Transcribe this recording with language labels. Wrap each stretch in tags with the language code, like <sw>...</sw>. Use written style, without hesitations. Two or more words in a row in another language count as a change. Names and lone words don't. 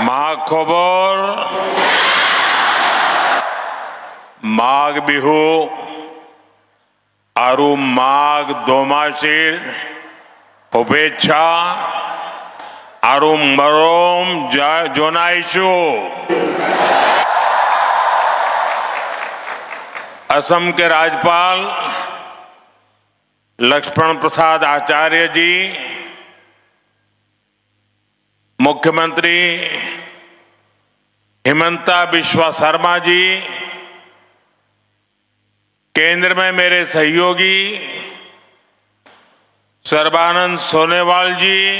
<as>খবর মাঘ বিহু আৰু মাঘ দোমাসীৰ শুভেচ্ছা আৰু মৰম জনাইছো।</as> <hi>असम के राज्यपाल लक्ष्मण प्रसाद आचार्य जी, मुख्यमंत्री हिमंता बिश्वा शर्मा जी, केंद्र में मेरे सहयोगी सर्बानंद सोनेवाल जी,</hi>